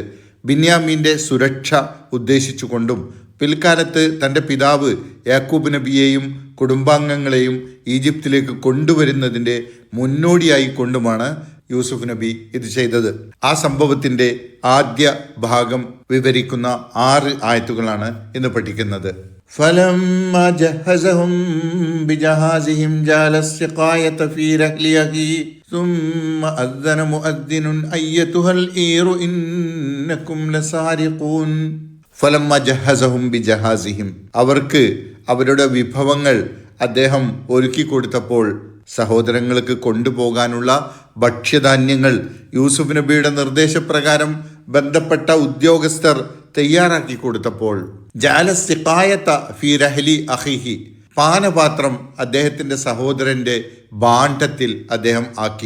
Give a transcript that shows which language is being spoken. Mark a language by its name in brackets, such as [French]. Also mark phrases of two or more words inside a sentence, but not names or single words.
[Malayalam] ബിന്യാമീൻ്റെ സുരക്ഷ ഉദ്ദേശിച്ചുകൊണ്ടും പിൽക്കാലത്ത് തൻ്റെ പിതാവ് യാക്കൂബ് നബിയെയും കുടുംബാംഗങ്ങളെയും ഈജിപ്തിലേക്ക് കൊണ്ടുവരുന്നതിൻ്റെ മുന്നോടിയായി കൊണ്ടുമാണ് യൂസുഫ് നബി ഇത് ചെയ്തത്. ആ സംഭവത്തിൻ്റെ ആദ്യ ഭാഗം വിവരിക്കുന്ന 6 ആയത്തുകളാണ് ഇന്ന് പഠിക്കുന്നത്. [Arabic] فلما جهزهم بجهازهم جعل السقاية في رحل أخيه ثم أذن مؤذن أيتها العير إنكم لسارقون. فلما جهزهم بجهازهم [Malayalam] അവർക്ക് അവരുടെ വിഭവങ്ങൾ അദ്ദേഹം ഒരുക്കി കൊടുത്തപ്പോൾ, സഹോദരങ്ങൾക്ക് കൊണ്ടുപോകാനുള്ള ഭക്ഷ്യധാന്യങ്ങൾ യൂസുഫ് നബിയുടെ നിർദ്ദേശപ്രകാരം ബന്ധപ്പെട്ട ഉദ്യോഗസ്ഥർ തയ്യാറാക്കി കൊടുത്തപ്പോൾ, [Arabic] جعل سقاية في رحل أخيه, [Malayalam] പാനപാത്രം അദ്ദേഹത്തിൻ്റെ സഹോദരൻ്റെ ഭാണ്ഡത്തിൽ അദ്ദേഹം ആക്കി.